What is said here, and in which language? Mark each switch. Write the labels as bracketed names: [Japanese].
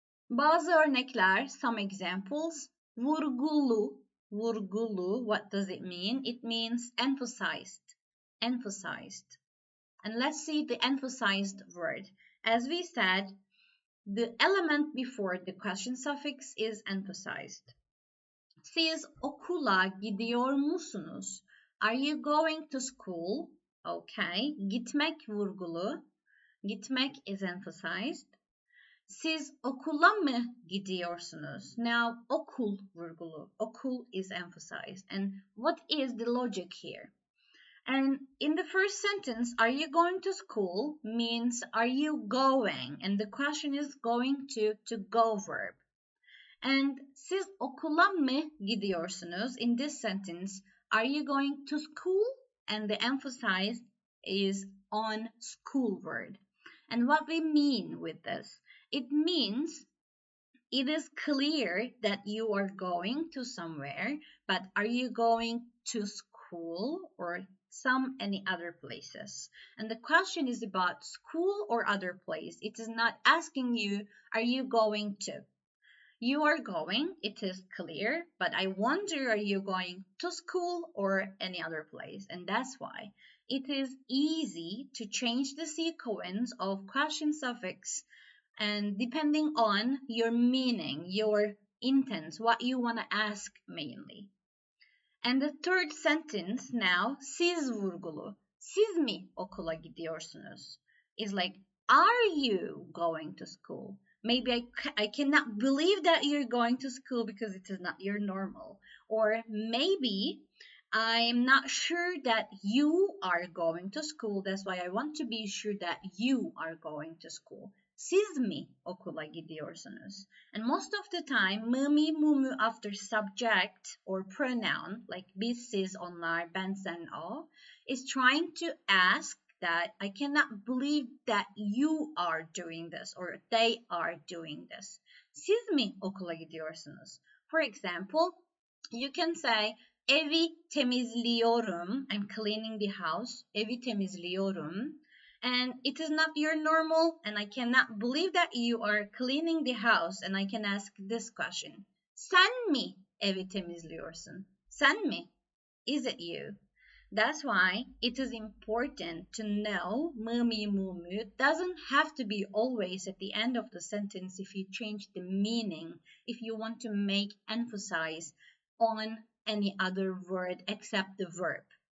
[Turkish] Bazı örnekler, [English] some examples. [Turkish] Vurgulu, vurgulu, [English] what does it mean? It means emphasized, emphasized. And let's see the emphasized word. As we said, the element before the question suffix is emphasized. [Turkish] Siz okula gidiyor musunuz? [English] Are you going to school? Okay. [Turkish] Gitmek vurgulu. [English] Gitmek is emphasized. [Turkish] Siz okula mı gidiyorsunuz? [English] Now, [Turkish] okul vurgulu. [English] Okul is emphasized. And what is the logic here? And in the first sentence, are you going to school means are you going? And the question is going to go verb. [Turkish] And siz okula mı gidiyorsunuz? [English] In this sentence, are you going to school? And the emphasis is on school word. And what we mean with this? It means it is clear that you are going to somewhere, but are you going to school or any other places? And the question is about school or other place. It is not asking you, are you going to? You are going, it is clear, but I wonder, are you going to school or any other place? And that's why it is easy to change the sequence of question suffix and depending on your meaning, your intent, what you want to ask mainly. And the third sentence now, [Turkish] siz vurgulu. Siz mi okula gidiyorsunuz? [English] Is like, are you going to school? Maybe I cannot believe that you're going to school because it is not your normal. Or maybe I'm not sure that you are going to school. That's why I want to be sure that you are going to school. [Turkish] Siz mi okula gidiyorsunuz? [English] And most of the time, mı mu after subject or pronoun, like biz, siz, onlar, ben, sen, o, is trying to ask that I cannot believe that you are doing this or they are doing this. [Turkish] Siz mi okula gidiyorsunuz? [English] For example, you can say, [Turkish] evi temizliyorum. [English] I'm cleaning the house. [Turkish] Evi temizliyorum. [English] And it is not your normal, and I cannot believe that you are cleaning the house, and I can ask this question. [Turkish] Sen mi evi temizliyorsun? Sen mi? [English] Is it you? That's why it is important to know mı mi mu mu doesn't have to be always at the end of the sentence if you change the meaning, if you want to make emphasis on any other word except the verb.